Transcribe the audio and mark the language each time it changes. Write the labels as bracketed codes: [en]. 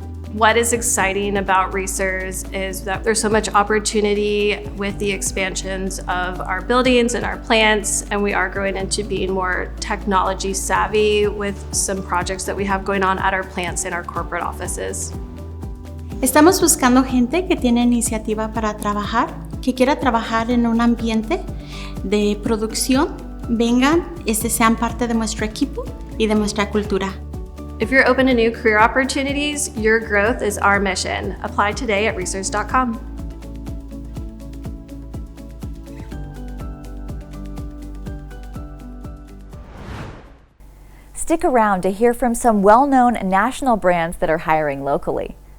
[en] What is exciting about Research is that there's so much opportunity with the expansions of our buildings and our plants, and we are growing into being more technology savvy with some projects that we have going on at our plants and our corporate offices. [es] Estamos buscando gente que tiene iniciativa para trabajar, que quiera trabajar en un ambiente de producción. Vengan, sean parte de nuestro equipo y de nuestra cultura. [en] If you're open to new career opportunities, your growth is our mission. Apply today at research.com. Stick around to hear from some well-known national brands that are hiring locally.